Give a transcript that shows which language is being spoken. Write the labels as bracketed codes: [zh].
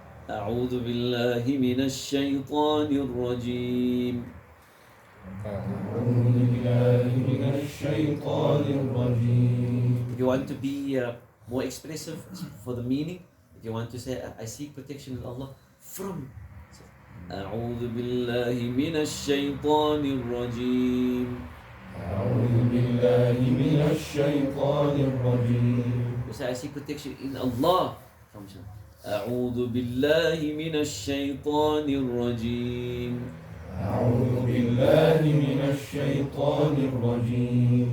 [ar] أعوذ بالله من الشيطان الرجيم. أعوذ بالله من الشيطان الرجيم. [en] If you want to be more expressive for the meaning, if you want to say, I seek protection with Allah from [ar] أعوذ بالله من الشيطان الرجيم. أعوذ بالله من الشيطان الرجيم. [en] You say, I seek protection in Allah from shaitan. [ar] أعوذ بالله من الشيطان الرجيم. أعوذ بالله من الشيطان الرجيم.